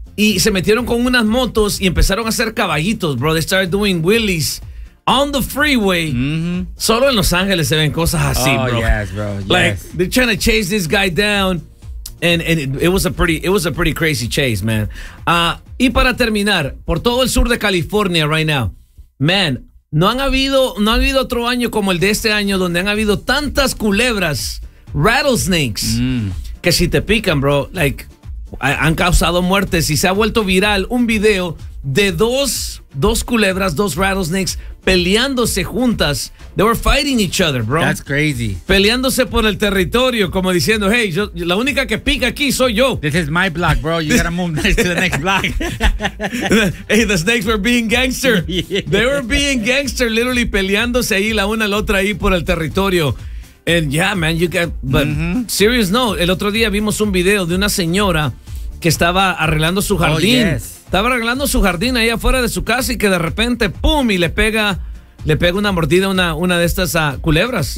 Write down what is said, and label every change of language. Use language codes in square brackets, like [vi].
[es] Y se metieron con unas motos y empezaron a hacer caballitos, bro. [en] They started doing wheelies on the freeway. [es] Solo en Los Ángeles se ven cosas así, [en] bro. Oh, yes, bro. Yes. Like, they're trying to chase this guy down. And it was a pretty crazy chase, man. [es] Y para terminar, por todo el sur de California [en] right now, man, [es] no ha habido otro año como el de este año donde han habido tantas culebras, rattlesnakes, que si te pican, bro, like, han causado muertes. Y se ha vuelto viral un video de dos culebras, dos rattlesnakes, peleándose juntas. [en] They were fighting each other, bro. That's crazy. [es] Peleándose por el territorio, como diciendo, hey, yo, la única que pica aquí soy yo. [en] This is my block, bro. You gotta move next to the next block. Hey, the snakes were being gangster. They were being gangster, literally [es] peleándose ahí la una a la otra ahí por el territorio. [en] And yeah, man, you can, but serious note, [es] el otro día vimos un video de una señora que estaba arreglando su jardín. [en] Oh, yes. [es] Estaba arreglando su jardín ahí afuera de su casa y que de repente, pum, y le pega una mordida a una de estas culebras.